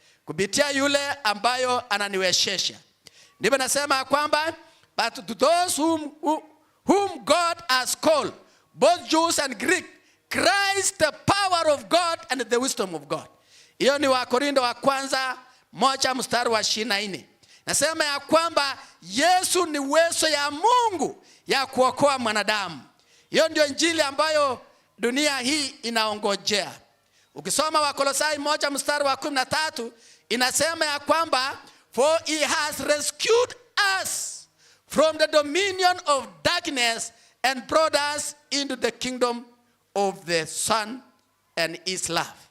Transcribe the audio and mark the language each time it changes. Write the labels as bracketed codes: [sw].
[sw] Kupitia yule ambayo ananiwezesha. Ndipo nasema kwamba [en] but to those whom God has called, both Jews and Greek, Christ the power of God and the wisdom of God. [sw] Hiyo ni Wakorintho wa kwanza 1 mstari wa 24. Nasema ya kwamba Yesu ni uwezo ya Mungu ya kuokoa mwanadamu. Hiyo ndio injili ambayo dunia hii inaongojea. Ukisoma Wakolosai 1 mstari wa 13 inasema ya kwamba [en] for he has rescued us from the dominion of darkness and brought us into the kingdom of the Son and his love.